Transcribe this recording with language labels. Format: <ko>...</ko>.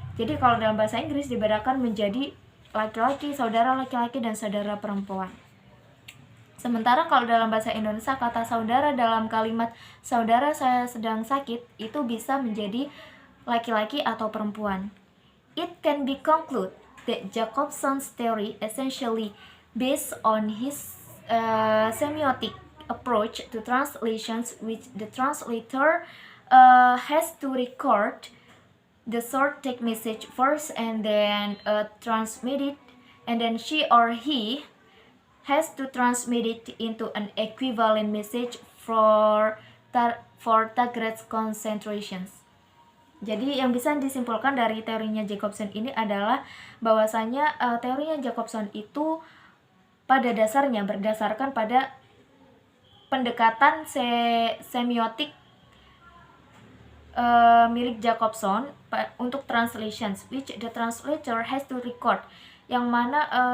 <id>Jadi kalau dalam bahasa Inggris dibedakan menjadi laki-laki, saudara laki-laki, dan saudara perempuan. Sementara kalau dalam bahasa Indonesia, kata saudara dalam kalimat saudara saya sedang sakit itu bisa menjadi laki-laki atau perempuan.</id> <en>It can be concluded that Jacobson's theory essentially based on his semiotic approach to translations, which the translator has to record the short text message first and then transmit it, and then she or he has to transmit it into an equivalent message for target concentrations.</en> <id>Jadi yang bisa disimpulkan dari teorinya Jacobson ini adalah bahwasanya teorinya Jacobson itu pada dasarnya berdasarkan pada pendekatan semiotik milik Jacobson untuk</id> <en>translations, which the translator has to record,</en> <id>yang mana</id>